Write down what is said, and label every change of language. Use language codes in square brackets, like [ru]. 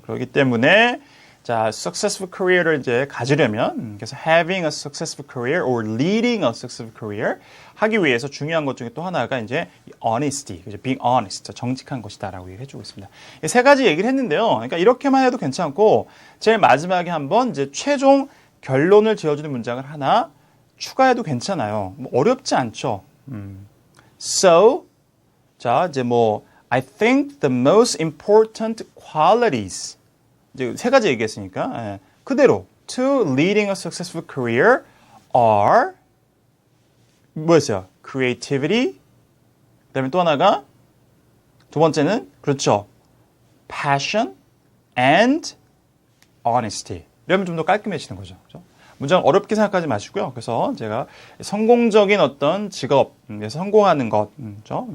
[ko] 그렇기 때문에 자, successful career를 이제 가지려면 그래서 [en] having a successful career [ko] or leading a successful career 하기 위해서 중요한 것 중에 또 하나가 이제 [en] honesty, being honest, [ko] 정직한 것이다라고 얘기해 주고 있습니다. 세 가지 얘기를 했는데요. 그러니까 이렇게만 해도 괜찮고 제일 마지막에 한번 이제 최종 결론을 지어주는 문장을 하나 추가해도 괜찮아요. 뭐 어렵지 않죠. [en] So, [ko] 자 이제 뭐 [en] I think the most important qualities [ko] 이제 세 가지 얘기했으니까 그대로 [en] to leading a successful career are [ko] 뭐였어요? creativity 그다음에 또 하나가 두 번째는 그렇죠. [en] passion and honesty [ko] 이러면 좀 더 깔끔해지는 거죠. 그렇죠? 문장 어렵게 생각하지 마시고요. 그래서 제가 성공적인 어떤 직업에서 성공하는 것, 그렇죠?